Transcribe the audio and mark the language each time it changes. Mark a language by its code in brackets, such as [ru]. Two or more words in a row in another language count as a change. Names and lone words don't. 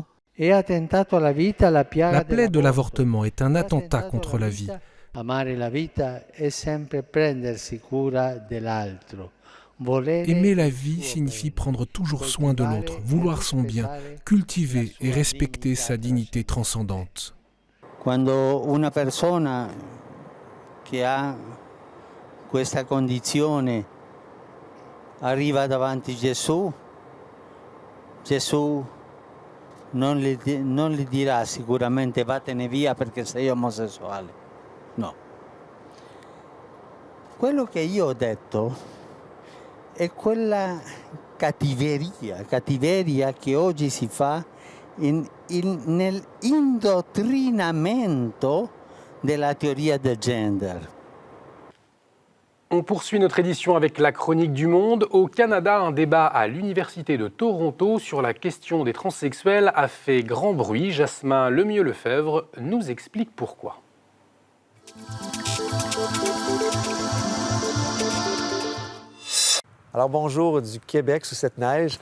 [fr] La plaie de l'avortement est un attentat contre la vie. Aimer la vie signifie prendre toujours soin de l'autre, vouloir son bien, cultiver et respecter sa dignité transcendante. [it] Quando una persona che ha questa condizione arriva davanti Gesù, Gesù non gli dirà sicuramente vattene via perché sei omosessuale. No. Quello che io ho detto è quella cattiveria che oggi si fa nell'indottrinamento della teoria del gender. [fr] On poursuit notre édition avec la chronique du monde. Au Canada, un débat à l'Université de Toronto sur la question des transsexuels a fait grand bruit. Jasmin Lemieux-Lefebvre nous explique pourquoi. Alors bonjour du Québec sous cette neige.